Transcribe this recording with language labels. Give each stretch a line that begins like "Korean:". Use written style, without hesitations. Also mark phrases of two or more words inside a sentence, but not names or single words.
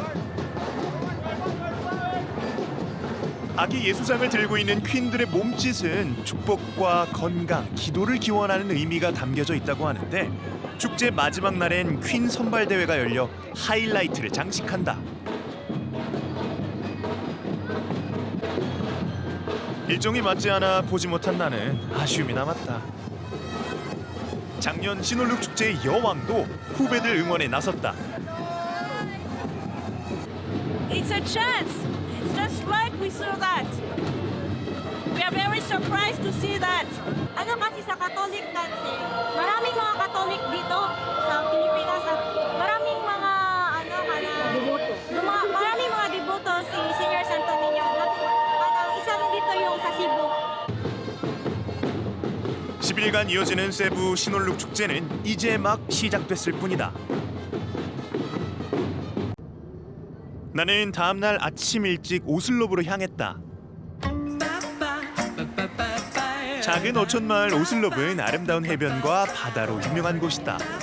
Korean: 아기 예수상을 들고 있는 퀸들의 몸짓은 축복과 건강, 기도를 기원하는 의미가 담겨져 있다고 하는데 축제 마지막 날엔 퀸 선발대회가 열려 하이라이트를 장식한다. 일정이 맞지 않아 보지 못한 나는 아쉬움이 남았다. 작년 신혼룩 축제의 여왕도 후배들 응원에 나섰다.
English: It's a chance. It's just like we saw that. We are very surprised to see that.
Filipino: Ano kasi sa Catholic kasi, maraming mga Catholic dito sa Pilipinas at maraming mga maraming mga deboto si Senyor Santo Niño. At isa rin dito yung sa Cebu.
Korean: 10일간 이어지는 세부 신혼룩 축제는 이제 막 시작됐을 뿐이다. 나는 다음날 아침 일찍 오슬롭으로 향했다. 작은 어촌마을 오슬롭은 아름다운 해변과 바다로 유명한 곳이다.